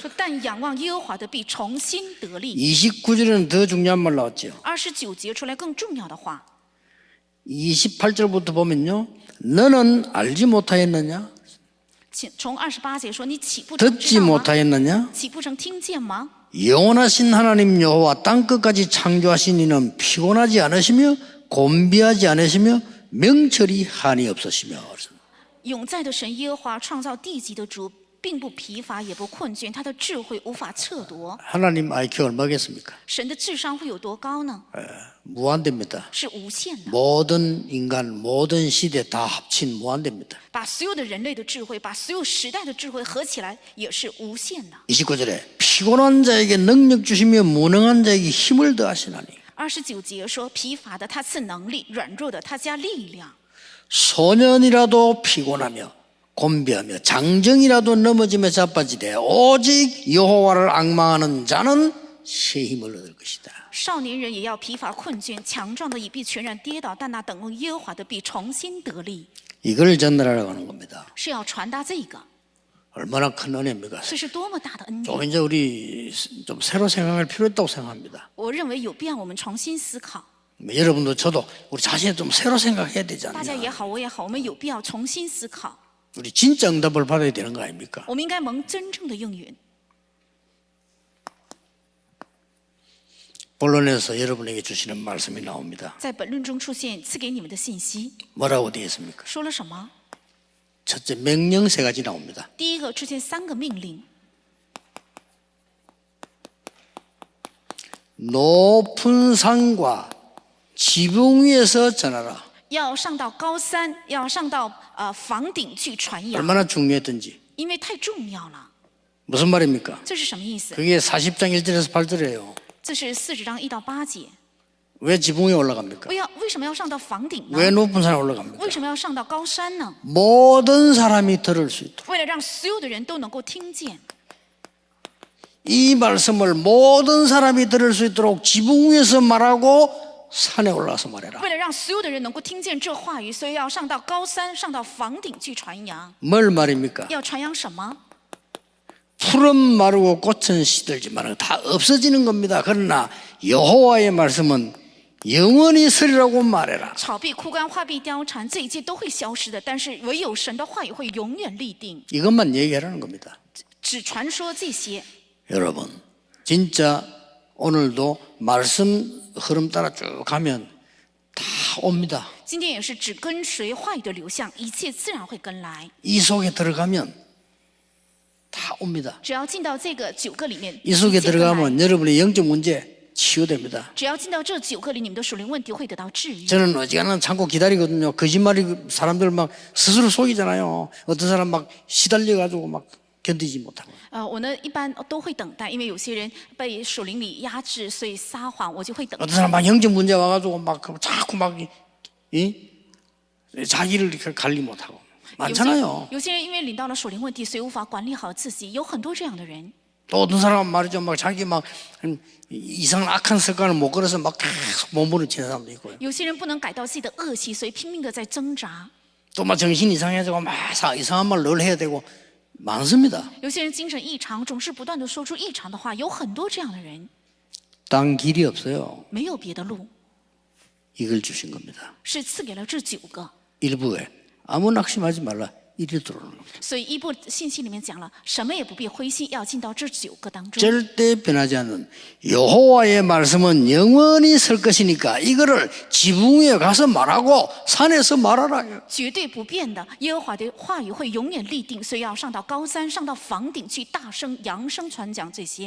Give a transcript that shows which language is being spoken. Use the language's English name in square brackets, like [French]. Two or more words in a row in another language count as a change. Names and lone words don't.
[Chinese] 说但仰望耶和华的必重新得力。 [Korean] 29절에는 더 중요한 말 나왔죠. [Chinese] 29 节出来更重要的话， [Korean] 28절부터 보면요. 너는 알지 못하였느냐? [Chinese] 请从28节说，你岂不曾 [Korean] 듣지 [Chinese] 知道吗？ [Korean] 못하였느냐? [Chinese] 岂不曾听见吗？ [Korean] 영원하신 하나님 여호와 땅끝까지 창조하신 이는 피곤하지 않으시며 곤비하지 않으시며 명철이 한이 없으시며. [Chinese] 永在的神耶和华创造地极的主，并不疲乏也不困倦，他的智慧无法测度。 [Korean] 하나님 IQ 얼마겠습니까? [Chinese] 神的智商会有多高呢？ [Korean] 무한대입니다. [Chinese] 是无限的。 [Korean] 모든 인간, 모든 시대 다 합친 무한대입니다. [Chinese] 把所有的人类的智慧，把所有时代的智慧合起来，也是无限的。 [Korean] 29절에 피곤한 자에게 능력 주시며 무능한 자에게 힘을 더하시나니 [Chinese] 29 节说，疲乏的他赐能力，软弱的他加力量。 [Korean] 소년이라도 피곤하며 곤비하며 장정이라도 넘어지며 자빠지되 오직 여호와를 앙망하는 자는 새 힘을 얻을 것이다. [Chinese] 少年人也要疲乏困倦，强壮的也必全然跌倒，但那等候耶和华的必重新得力。 [Korean] 이걸 전달하려고 하는 겁니다. [Chinese] 是要传达这个， [Korean] 얼마나 큰 은혜입니까? [Chinese] 这是多么大的恩典！ [Korean] 좀 이제 우리 좀 새로 생각할 필요 있다고 생각합니다. [Chinese] 我认为有必要我们重新思考。 [Korean] 여러분도 저도 우리 자신을 좀 새로 생각해야 되지 [Chinese] 大家也 [Korean] 않냐. [Chinese] 好，我也好，我们有必要重新思考。 [Korean] 우리 진짜 응답을 받아야 되는 거 아닙니까? [Chinese] 我们应该蒙真正的应允。 [Korean] 본론에서 여러분에게 주시는 말씀이 나옵니다. [Chinese] 在本论中出现赐给你们的信息， [Korean] 뭐라고 되어 있습니까? [Chinese] 说了什么？ [Korean] 첫째 명령 3가지 나옵니다. [Chinese] 第一个出现3个命令： [Korean] 높은 산과 지붕 위에서 전하라. [Chinese] 要上到高山，要上到房顶去传扬， [Korean] 얼마나 중요했던지. [Chinese] 因为太重要了。 [Korean] 무슨 말입니까? [Chinese] 这是什么意思？ [Korean] 그게 40장 1절에서 8절이에요. [Chinese] 这是40章1到8节。 [Korean] 왜 지붕에 올라갑니까? [Chinese] 为什么要上到房顶呢？ [Korean] 왜 높은 산에 올라갑니까? [Chinese] 为什么要上到高山呢？ [Korean] 모든 사람이 들을 수 있도록. [Chinese] 为了让所有的人都能够听见。 [Korean] 이 말씀을 모든 사람이 들을 수 있도록 지붕 위에서 말하고 산에 올라가서 말해라. [Chinese] 为了让所有的人能够听见这话语，所以要上到高山，上到房顶去传扬。 [Korean] 뭘 말입니까? [Chinese] 要传扬什么？ [Korean] 풀은 마르고 꽃은 시들지만 다 없어지는 겁니다. 그러나 여호와의 말씀은 영원히 서리라고 말해라. [Chinese] 草必枯干，花必凋残，这一切都会消失的。但是唯有神的话语会永远立定。 [Korean] 이것만 얘기하라는 겁니다. [Chinese] 只传说这些。 [Korean] 여러분 진짜 오늘도 말씀 흐름 따라 쭉 가면 다 옵니다. [Chinese] 今天也是只跟随话语的流向，一切自然会跟来。 [Korean] 이 속에 들어가면 다 옵니다. [Chinese] 只要进到这个9个里面， [Korean] 이 속에 [Chinese] 一切跟来 [Korean] 들어가면 여러분의 영적 문제 치유됩니다. [Chinese] 只要进到这9个里，你们的属灵问题会得到治愈。 [Korean] 저는 어지간한 참고 기다리거든요. 거짓말이 사람들 막 스스로 속이잖아요. 어떤 사람 막 시달려가지고 막 견디지 못하고. [Chinese] 我呢一般都会等待，因为有些人被属灵里压制，所以撒谎，我就会等 [Korean] 어떤 [Chinese] 待。 [Korean] 사람 막 영적 문제 와가지고 막 자꾸 막 자기를 이렇게 관리 못하고 많잖아요. [Chinese] 有些人因为领到了属灵问题，所以无法管理好自己，有很多这样的人。 [Korean] 또 어떤 사람은 말이죠. 막 자기 막 이상한 악한 습관을 못 걸어서 막 계속 몸부림치는 사람도 있고요. [Chinese] 有些人不能改掉自己的恶习，所以拼命的在挣扎。 [Korean] 또 막 정신 이상해지고 막 이상한 말 늘 해야 되고 많습니다. [Chinese] 有些人精神异常，总是不断的说出异常的话，有很多这样的人， [Korean] 딴 길이 없어요. [Chinese] 没有别的路， [Korean] 이걸 주신 겁니다. [Chinese] 是赐给了这9个。 [Korean] 일부에 아무 낙심하지 말라. 이리 들어오는 겁니다. [Chinese] 所以一部信息里面讲了，什么也不必灰心，要进到这9个当中。 [Korean] 절대 변하지 않는 여호와의 말씀은 영원히 설 것이니까 이거를 지붕 위에 가서 말하고 산에서 말하라. [Chinese] 绝对不变的，耶和华的话语会永远立定，所以要上到高山，上到房顶去，大声扬声传讲这些。